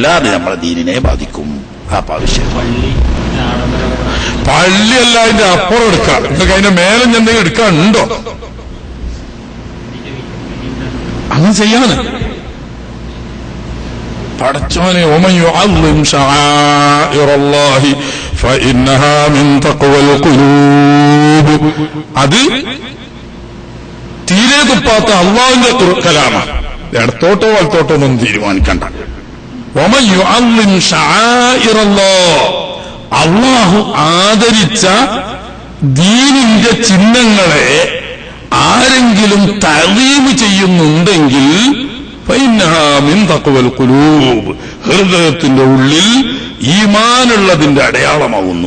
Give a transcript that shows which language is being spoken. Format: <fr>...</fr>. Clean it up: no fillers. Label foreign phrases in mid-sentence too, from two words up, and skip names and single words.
<ml>അത് നമ്മളെ ദീനിനെ ബാധിക്കും. പള്ളിയല്ല അതിന്റെ അപ്പുറം എടുക്കാം. നിങ്ങൾക്ക് അതിന്റെ മേലെ എന്തെങ്കിലും എടുക്കാനുണ്ടോ? അങ്ങനെ ചെയ്യാന് പടച്ചോനെ</ml> <ar>ومن يعظم شعائر الله فإنها من تقوى القلوب.</ar> <ml>അത് തീരെ തുപ്പാത്ത അള്ളാഹുവിന്റെ കലാമാണ്. ഇടത്തോട്ടോ വലത്തോട്ടോ ഒന്നും തീരുമാനിക്കണ്ട.</ml> <ar>ومن يعظم شعائر الله,</ar> <ml>അള്ളാഹു ആദരിച്ച ദീനിന്റെ ചിഹ്നങ്ങളെ ആരെങ്കിലും തഅ്ളീം ചെയ്യുന്നുണ്ടെങ്കിൽ</ml> <ar>فإنها من تقوى القلوب,</ar> <ml>ഹൃദയത്തിന്റെ ഉള്ളിൽ ഈമാനുള്ളതിന്റെ അടയാളമാകുന്നു.</ml>